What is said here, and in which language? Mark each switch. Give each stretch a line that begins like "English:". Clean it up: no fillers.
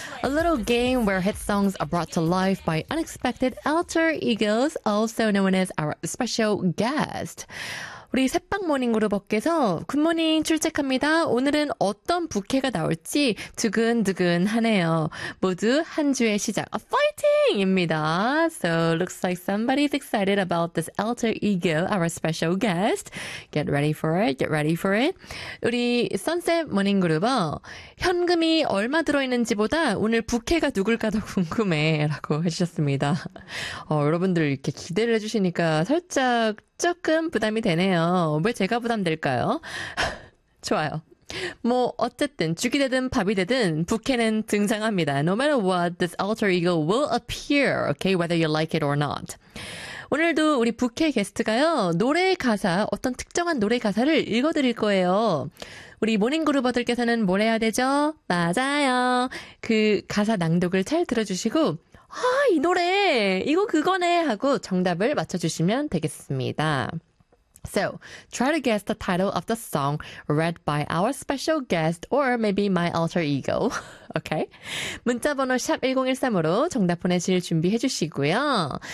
English: A little game where hit songs are brought to life by unexpected alter egos, also known as our special guest.
Korean: 우리 새빵 모닝 그룹업께서 굿모닝 출첵합니다. 오늘은 어떤 부캐가 나올지 두근두근하네요. 모두 한 주의 시작, fighting! 입니다.
English: So looks like somebody's excited about this alter ego, our special guest. Get ready for it, get ready for it.
Korean: 우리 선셋 모닝 그룹업, 현금이 얼마 들어있는지보다 오늘 부캐가 누굴까 더 궁금해 라고 해주셨습니다. 여러분들 이렇게 기대를 해주시니까 살짝 조금 부담이 되네요. 왜 제가 부담될까요? 좋아요. 뭐 어쨌든 죽이 되든 밥이 되든 부캐는 등장합니다.
English: No matter what, this alter ego will appear, okay? Whether you like it or not.
Korean: 오늘도 우리 부캐 게스트가요. 노래 가사, 어떤 특정한 노래 가사를 읽어드릴 거예요. 우리 모닝그룹어들께서는 뭘 해야 되죠? 맞아요. 그 가사 낭독을 잘 들어주시고 아, 이 노래! 이거 그거네! 하고 정답을 맞춰주시면 되겠습니다.
English: So, try to guess the title of the song read by our special guest or maybe my alter ego. Okay?
Korean: 문자번호 샵1013으로 정답 보내실 준비해주시고요.